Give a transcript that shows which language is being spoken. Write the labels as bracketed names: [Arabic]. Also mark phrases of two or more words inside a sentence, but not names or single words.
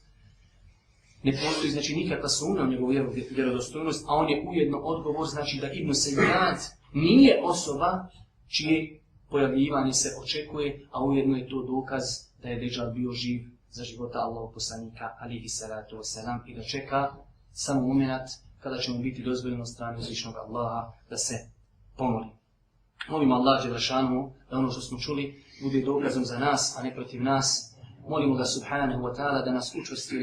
[Bosnian] Ne postoji znači nikakva sumnja u njegovu vjerodostojnost, a on je ujedno odgovor, znači da Ibn Sayyad nije osoba čije pojavljivanje se očekuje, a ujedno je to dokaz da je Deđal bio živ za života Allahovog poslanika, [Arabic] عليه الصلاة والسلام, [Bosnian] i da čeka samo moment kada će mu biti dozvoljeno od strane uzvišnog Allaha da se pomoli. Molimo Allah dželešanu da ono što smo čuli bude dokazom za nas, a ne protiv nas. Molimo ga [Arabic] سبحانه وتعالى [Bosnian] da nas učvrsti